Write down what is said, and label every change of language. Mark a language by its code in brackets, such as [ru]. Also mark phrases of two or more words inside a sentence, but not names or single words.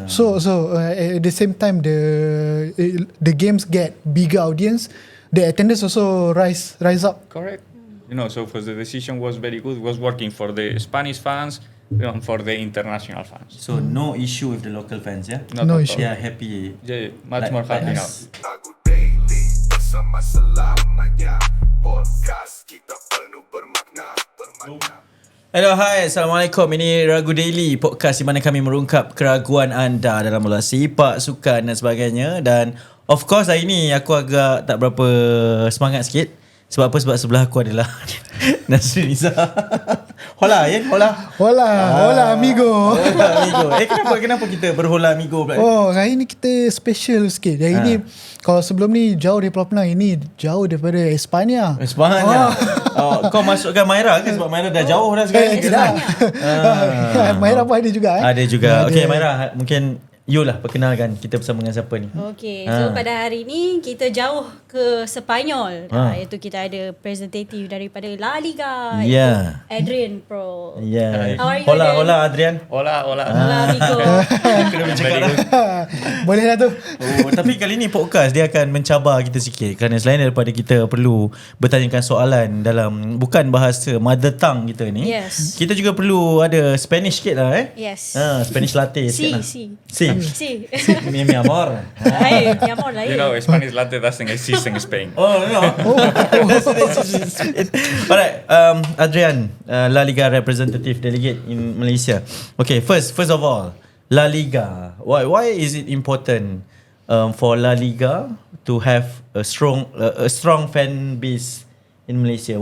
[en] So at the same time the games get bigger audience, the attendance also rise up. Correct. So for the decision was very good. It was working for the Spanish fans and for the international fans. So no issue with the local fans, yeah? Not No at issue. all. They are happy. Yeah, much more happy now. [ms] Ragu Daily bersama selamanya. Podcast kita penuh bermakna. Hello, hai. Assalamualaikum. Ini Ragu Daily, podcast di mana kami merungkap keraguan anda dalam bola sepak, sukan dan sebagainya. Dan [en] of course [ms] hari ni aku agak tak berapa semangat sikit. Sebab apa? Sebab sebelah aku adalah Nasrin Izzah. [es] Hola, ya? Hola amigo. Hola, amigo. [ms] Kenapa kita berhola amigo pula? Oh, hari ni kita special sikit. Hari ni kalau sebelum ni jauh dari Pulau Penang, ini jauh daripada Espanya. Kau masukkan Maira ke? Sebab Maira dah jauh dah sekarang. Tidak. Maira pun ada juga. Ada juga. Okay, Maira, mungkin you lah perkenalkan kita bersama dengan siapa ni. Okay, so pada hari ni kita jauh ke Sepanyol, iaitu kita ada representative daripada Laliga, iaitu Adrian Prol. [en] How are you, [es] Hola Adrian. Hola. Hola amigo. [ms] Kena bercakap lah. Boleh lah tu. Tapi kali ni podcast dia akan mencabar kita sikit, kerana selain daripada kita perlu bertanyakan soalan dalam bukan bahasa [en] mother tongue [ms] kita ni, [en] Yes. [ms] kita juga perlu ada Spanish sikit lah [en] Yes. Spanish latte [ms] sikit lah. [es] Sí. Mi amor. Ay, mi amor, [ms] lain. [en] Spanish latte doesn't exist in Spain. Oh no. Alright, Adrian, La Liga representative delegate in Malaysia. Okay, first of all, La Liga. Why is it important for La Liga to have a strong fan base in Malaysia?